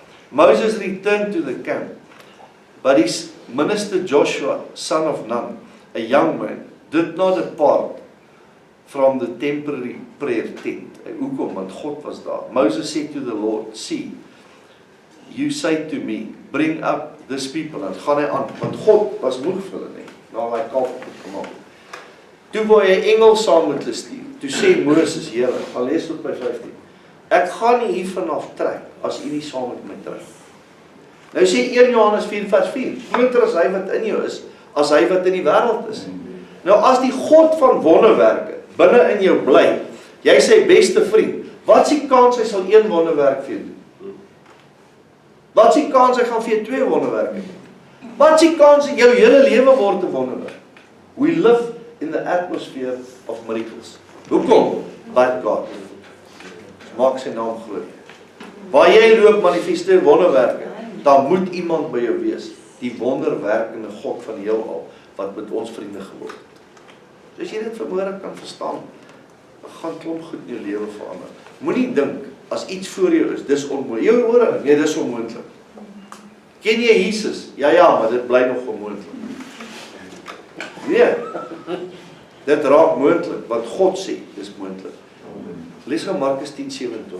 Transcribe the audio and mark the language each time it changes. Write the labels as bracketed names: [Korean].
[English] Moses returned to the camp, but his minister Joshua, son of Nun, a young man, did not depart from the temporary prayer tent. [Afrikaans] Hoekom? Want God was daar. [English] Moses said to the Lord, see, you say to me, bring up this people. [Afrikaans] En gaan hy aan, want God was moeg vir hulle nie, na hy kalf gemaak. Toe wou hy 'n engel saam met hulle stuur. Toe sê Moses, Here, gaan lees tot by 15. Ek gaan nie hiervan af trek, as u nie saam met my trek. Nou sê 1 Johannes 4 vers 4, groter is hy wat in jou is, as hy wat in die wêreld is. Nou as die God van wonderwerke binne in jou bly, jy sy beste vriend, wat is die kans hy sal 1 wonderwerk vir jou doen? Wat is die kans hy gaan vir jou 2 wonderwerke doen? Wat is die kans jou hele lewe word 'n wonderwerk? [English] We live in the atmosphere of miracles. [Afrikaans] Hoekom? [English] But God. [Afrikaans] Maak sy naam groot. Waar jy loop manifesteer wonderwerke, dan moet iemand by jou wees, die wonderwerkende God van die heelal, wat met ons vriende geword het. As jy dit vanmôre kan verstaan, dan gaan klomp goed in jou lewe verander. Moenie dink, as iets voor jou is, dis onmoontlik. Jou hore, nee, dis onmoontlik. Ken jy Jesus? Ja, maar dit bly nog onmoontlik. Nee, dit raak moontlik, wat God sê, dis moontlik. Lees gou Markus 10:27.